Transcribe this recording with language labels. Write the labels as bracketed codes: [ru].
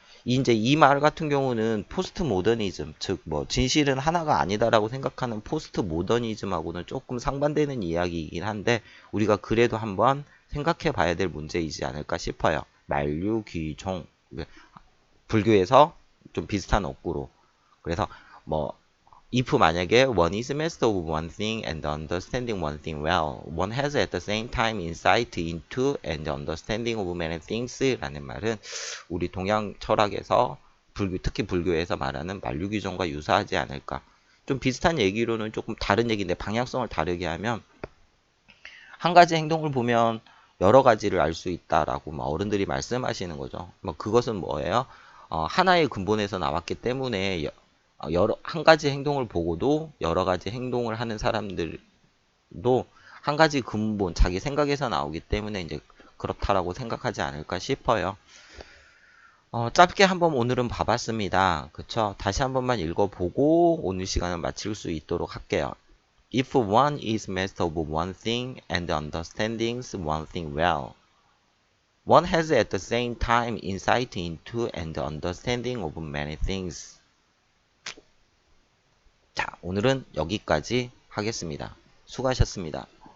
[ko] 이제 이 말 같은 경우는 포스트 모더니즘, 즉 뭐 진실은 하나가 아니다라고 생각하는 포스트 모더니즘하고는 조금 상반되는 이야기이긴 한데, 우리가 그래도 한번 생각해 봐야 될 문제이지 않을까 싶어요. 만류귀종, 불교에서 좀 비슷한 어구로. 그래서 뭐 [en] if [ko] 만약에 [en] one is master of one thing and understanding one thing well, one has at the same time insight into and understanding of many things [ko] 라는 말은 우리 동양 철학에서 특히 불교에서 말하는 만류귀종과 유사하지 않을까. 좀 비슷한 얘기로는 조금 다른 얘기인데 방향성을 다르게 하면, 한 가지 행동을 보면 여러 가지를 알 수 있다라고 어른들이 말씀하시는 거죠. 뭐 그것은 뭐예요? 하나의 근본에서 나왔기 때문에 한 가지 행동을 보고도 여러 가지 행동을 하는 사람들도 한 가지 근본, 자기 생각에서 나오기 때문에 이제 그렇다라고 생각하지 않을까 싶어요. 짧게 한번 오늘은 봐봤습니다. 그쵸? 다시 한 번만 읽어보고 오늘 시간을 마칠 수 있도록 할게요. [en] If one is master of one thing and understands one thing well, one has at the same time insight into and understanding of many things. [ko] 자, 오늘은 여기까지 하겠습니다. 수고하셨습니다.